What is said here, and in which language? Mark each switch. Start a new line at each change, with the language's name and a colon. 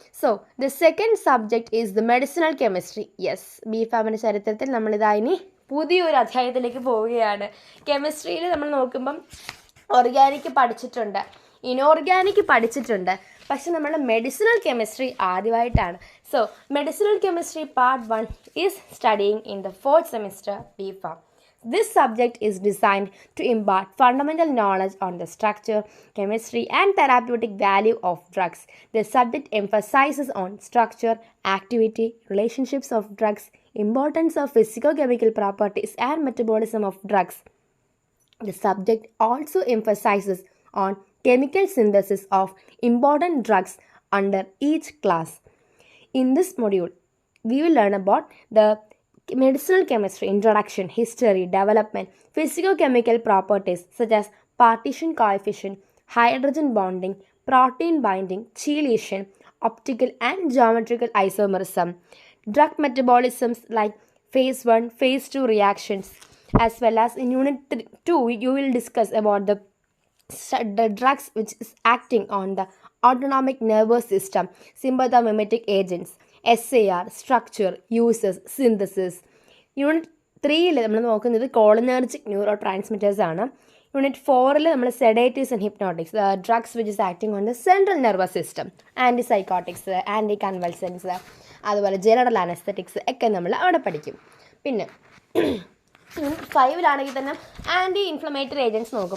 English: So the second subject is the medicinal chemistry. Yes,
Malayalam: B ഫാമിൻ്റെ ചരിത്രത്തിൽ നമ്മളിതായി പുതിയൊരു അധ്യായത്തിലേക്ക് പോവുകയാണ്. കെമിസ്ട്രിയിൽ നമ്മൾ നോക്കുമ്പം ഓർഗാനിക് പഠിച്ചിട്ടുണ്ട്, ഇനോർഗാനിക് പഠിച്ചിട്ടുണ്ട്, പക്ഷെ നമ്മൾ മെഡിസിനൽ കെമിസ്ട്രി ആദ്യമായിട്ടാണ്.
English: So medicinal chemistry part 1 is studying in the 4th semester B pharm. This subject is designed to impart fundamental knowledge on the structure, chemistry, and therapeutic value of drugs. The subject emphasizes on structure, activity, relationships of drugs, importance of physicochemical properties, and metabolism of drugs. The subject also emphasizes on chemical synthesis of important drugs under each class. In this module, we will learn about the medicinal chemistry, introduction, history, development, physicochemical properties such as partition coefficient, hydrogen bonding, protein binding, chelation, optical and geometrical isomerism, drug metabolisms like phase 1, phase 2 reactions, as well as in unit 2 you will discuss about the drugs which is acting on the autonomic nervous system, sympathomimetic agents, SAR, structure, uses, synthesis.
Malayalam: Unit 3 നമ്മൾ നോക്കുന്നത് cholinergic neuro transmitters ആണ്. Unit 4 നമ്മൾ sedatives and hypnotics, drugs which is acting on the central nervous system, ആൻറ്റിസൈക്കോട്ടിക്സ്, anti കൺവൾസൻസ്, അതുപോലെ general anaesthetics ഒക്കെ നമ്മൾ അവിടെ പഠിക്കും. പിന്നെ യൂണിറ്റ് 5 തന്നെ ആൻറ്റി ഇൻഫ്ലമേറ്ററി ഏജൻറ്റ്സ് നോക്കും.